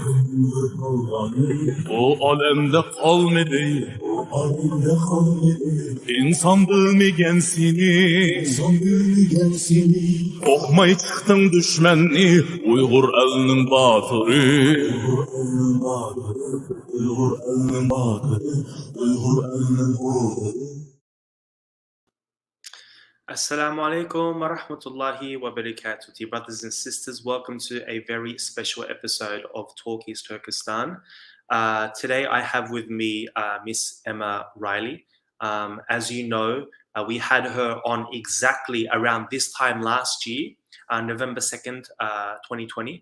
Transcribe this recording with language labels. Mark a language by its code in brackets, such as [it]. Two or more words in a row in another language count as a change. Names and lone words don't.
[ug] O alemde kalmadı, İnsan bilmegen seni, Okmay çıktın düşmenni, Uygur elinin batırı. [ar] السلام عليكم ورحمة الله وبركاته. [en] Dear brothers and sisters, welcome to a very special episode of Talkies Turkestan. Today I have with me Miss Emma Reilly. As you know, we had her on exactly around this time last year, November 2nd, 2020.